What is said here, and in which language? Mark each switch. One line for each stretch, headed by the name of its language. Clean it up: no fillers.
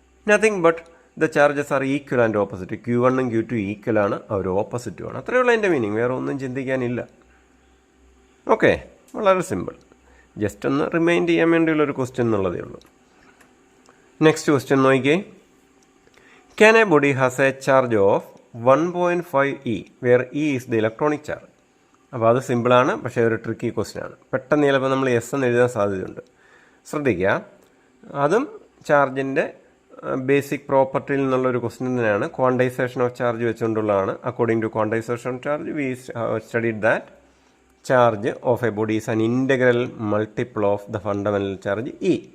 English: Nothing but the charges are equal and opposite.
Malayalam: Q1 Q2 equal ആണ്, അവർ ഓപ്പോസിറ്റുമാണ്. അത്രയേ ഉള്ളൂ അതിൻ്റെ മീനിങ്, വേറെ ഒന്നും ചിന്തിക്കാനില്ല. ഓക്കെ, വളരെ സിമ്പിൾ. ജസ്റ്റ് ഒന്ന് റിമൈൻഡ് ചെയ്യാൻ വേണ്ടിയുള്ളൊരു ക്വസ്റ്റ്യൻ എന്നുള്ളതേ ഉള്ളൂ. നെക്സ്റ്റ് ക്വസ്റ്റ്യൻ നോക്കിക്കേ.
English: Can a body has a charge of 1.5 E where E is the electronic charge?
Malayalam: അപ്പോൾ അത് സിമ്പിളാണ്, പക്ഷേ ഒരു ട്രിക്കി ക്വസ്റ്റ്യൻ ആണ്. പെട്ടെന്ന് ചിലപ്പോൾ നമ്മൾ എസ് എന്ന് എഴുതാൻ സാധ്യതയുണ്ട്. ശ്രദ്ധിക്കുക, അതും ചാർജിൻ്റെ ബേസിക് പ്രോപ്പർട്ടിയിൽ നിന്നുള്ളൊരു ക്വസ്റ്റ്യൻ തന്നെയാണ്.
English: Quantization of charge വെച്ചുകൊണ്ടുള്ളതാണ്. According to quantization of charge we studied that charge of a body is an integral multiple of the fundamental charge e.